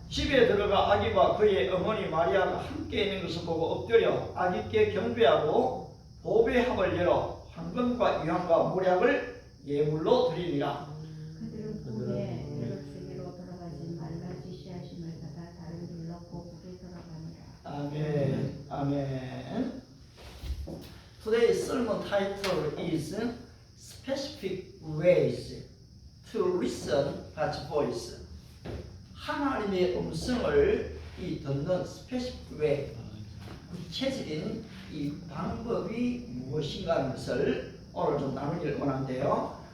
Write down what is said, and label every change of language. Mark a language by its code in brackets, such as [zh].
[ko] 집에 들어가 아기와 그의 어머니 마리아가 함께 있는 것을 보고 엎드려 아기께 경배하고 보배합을 열어 황금과 유황과 모략을 예물로 드리니라. 그들은 꿈에 헤롯에게로 돌아가지 말라 지시하심을 받아 다른 길로 고국에 돌아가니라. 아멘. 아멘. [en] Today's sermon title is Specific Ways to Listen God's Voice. [ko] 하나님의 음성을 듣는 [en] specific way, [ko] 구체적인 이 방법이 무엇인가 하는 것을 오늘 좀 나누기를 원하는데요.